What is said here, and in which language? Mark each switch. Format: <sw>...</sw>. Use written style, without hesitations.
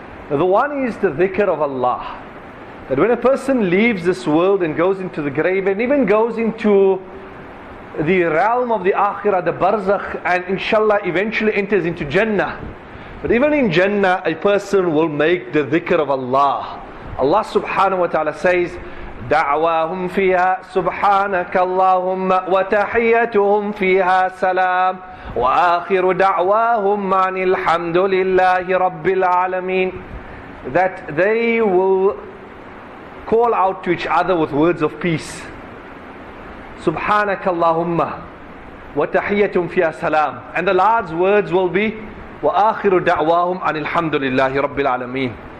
<en>The one is the dhikr of Allah. That when a person leaves this world and goes into the grave and even goes into the realm of the akhirah, the barzakh, and inshallah eventually enters into Jannah. But even in Jannah, a person will make the dhikr of Allah.</en> <ar>Allah subhanahu wa ta'ala says, دعواهم فيها سبحانك اللهم وتحيتهم فيها سلام وآخر دعواهم عن الحمد لله رب العالمين.</ar> <en>That they will call out to each other with words of peace.</en> <ar>Subhanaka Allahumma wa tahiyatum fiha salam.</ar> <en>And the last words will be</en> <ar>wa akhiru da'wahum anil hamdulillahi rabbil alameen.</ar>